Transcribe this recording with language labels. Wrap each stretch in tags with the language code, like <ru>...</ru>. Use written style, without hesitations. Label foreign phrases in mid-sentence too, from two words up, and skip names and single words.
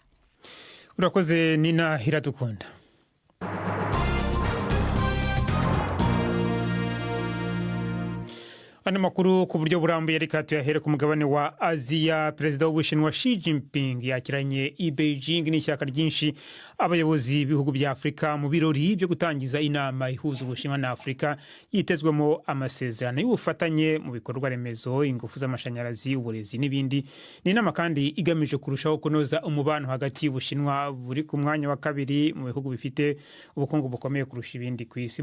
<rw>Urakoze Nina Iradukunda. Andi makuru ku buryo burambuye reka tuyahere ku mugabane wa Aziya. Perezida w'Ubushinwa Xi Jinping yakiranye i Beijing n'ishyaka ryinshi abayobozi b'ibihugu bya Afrika mu birori byo gutangiza inama ihuza Ubushinwa na Afrika yitezwemo amasezerano y'ubufatanye mu bikorwa remezo, ingufu z'amashanyarazi, uburezi n'ibindi. Ni inama kandi igamije kurushaho kunoza umubano hagati y'Ubushinwa buri ku mwanya wa kabiri mu bihugu bifite ubukungu bukomeye kurusha ibindi ku isi.</rw>